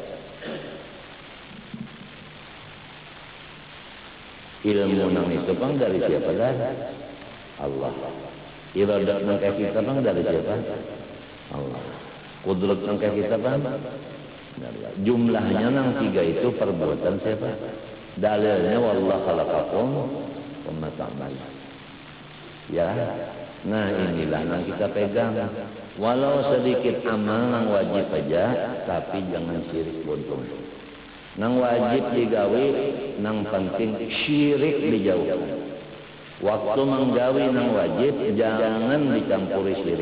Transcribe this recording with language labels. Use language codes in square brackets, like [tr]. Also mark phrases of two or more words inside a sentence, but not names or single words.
[bjn] Ilmu nang itu bang dari siapa dah? Allah. Iradat nang kayak kita bang dari siapa? Allah. Kudrat nang kayak kita bang? Jumlahnya nang 3 itu perbuatan siapa? [ar] Dalilnya wallahu khalaqakum wa ma ta'malun. [bjn] Ya. Nah, inilah yang kita pegang. Walau sedikit amal nang wajib aja, tapi jangan syirik buntung. Nang wajib digawi, nang penting syirik dijauhkan. Waktu menggawi nang wajib, jangan dicampuri syirik.